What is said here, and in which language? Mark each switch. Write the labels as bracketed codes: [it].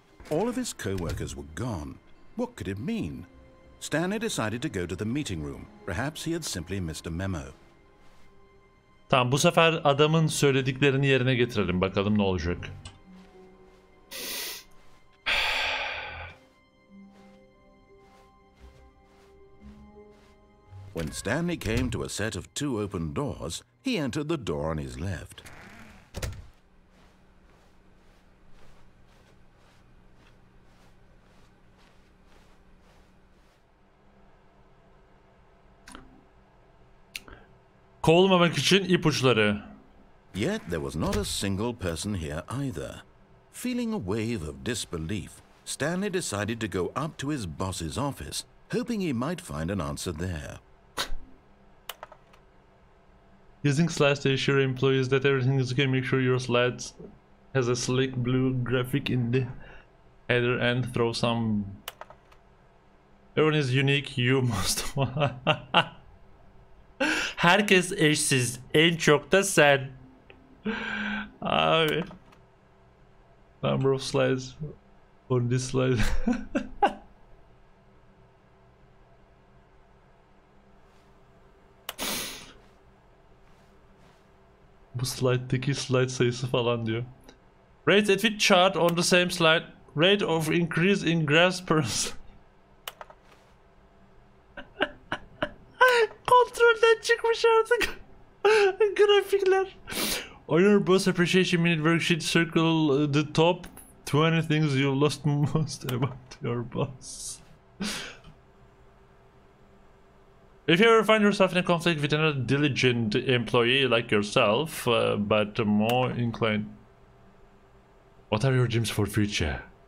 [en] All of his co-workers were gone. What could it mean? Stanley decided to go to the meeting room. Perhaps he had simply missed a memo. [tr] Tamam, bu sefer adamın söylediklerini yerine getirelim. Bakalım ne olacak. [en] When Stanley came to a set of 2 open doors, he entered the door on his left. [tr] Kovulmamak için ipuçları. [en] Yet there was not a single person here either. Feeling a wave of disbelief, Stanley decided to go up to his boss's office, hoping he might find an answer there. Using slides to assure employees that everything is okay, make sure your slides has a slick blue graphic in the header and throw some... Everyone is unique, you must... [tr] Herkes eşsiz, en çok da sen. Abi. [en] Number of slides on this slide. [tr] Bu slide'daki slide sayısı falan diyor. [en] Rate at which chart on the same slide. Rate of increase in grass per... [tr] Kontrolden çıkmış artık. Grafikler. [en] On your boss appreciation minute worksheet, circle the top 20 things you lost most about your boss. If you ever find yourself in a conflict with another diligent employee like yourself, but more inclined, what are your dreams for future?